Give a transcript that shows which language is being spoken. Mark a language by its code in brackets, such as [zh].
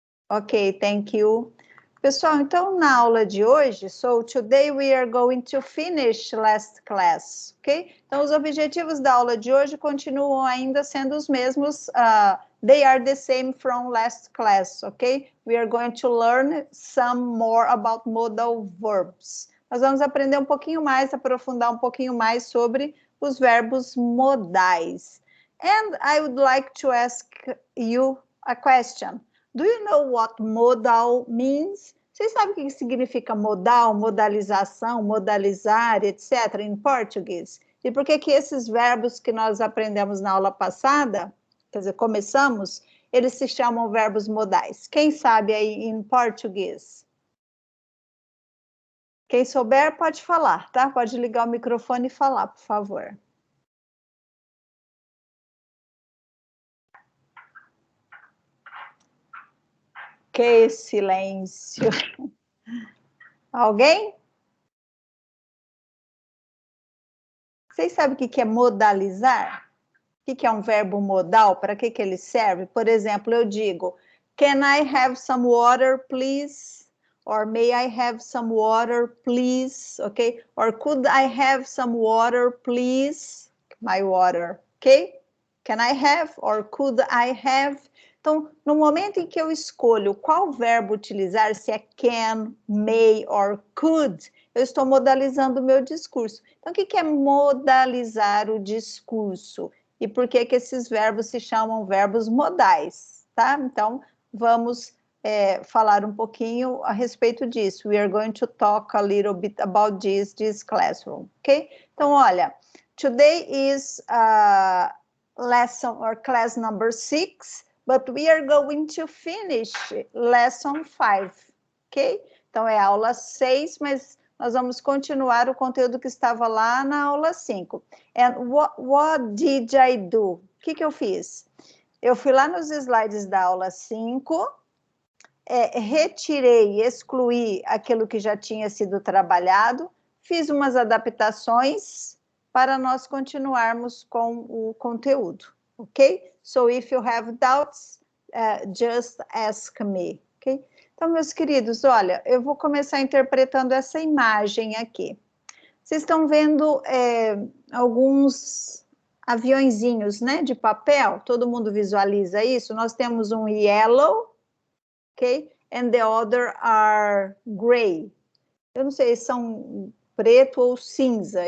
[en] Ok, thank you. [pt] Pessoal, então na aula de hoje, [en] so today we are going to finish last class, ok? [pt] Então os objetivos da aula de hoje continuam ainda sendo os mesmos, [en] they are the same from last class, [pt] ok? [en] We are going to learn some more about modal verbs. [pt] Nós vamos aprender um pouquinho mais, aprofundar um pouquinho mais sobre os verbos modais. [en] And I would like to ask you a question. Do you know what modal means? [pt] Vocês sabem o que significa modal, modalização, modalizar, etc. em português? E por que esses verbos que nós aprendemos na aula passada, quer dizer, começamos, eles se chamam verbos modais? Quem sabe aí em português? Quem souber pode falar, tá? Pode ligar o microfone e falar, por favor. Que silêncio. Alguém? Vocês sabem o que é modalizar? O que é um verbo modal? Para que ele serve? Por exemplo, eu digo, [en] can I have some water, please? Or may I have some water, please? Ok? Or could I have some water, please? My water, ok? Can I have or could I have? [pt] Então, no momento em que eu escolho qual verbo utilizar, se é can, may or could, eu estou modalizando o meu discurso. Então, o que é modalizar o discurso? E por que esses verbos se chamam verbos modais, tá? Então, vamos falar um pouquinho a respeito disso. [en] We are going to talk a little bit about this classroom, ok? [pt] Então, olha, [en] today is lesson or class number 6, but we are going to finish lesson 5, ok? [pt] Então, é aula 6, mas nós vamos continuar o conteúdo que estava lá na aula 5. [en] And what did I do? [pt] O que eu fiz? Eu fui lá nos slides da aula 5, retirei, excluí aquilo que já tinha sido trabalhado, fiz umas adaptações para nós continuarmos com o conteúdo, ok? [en] So, if you have doubts, just ask me, ok? [pt] Então, meus queridos, olha, eu vou começar interpretando essa imagem aqui. Vocês estão vendo alguns aviõezinhos, né, de papel? Todo mundo visualiza isso? Nós temos um yellow, ok? [en] And the other are gray. [pt] Eu não sei se são preto ou cinza.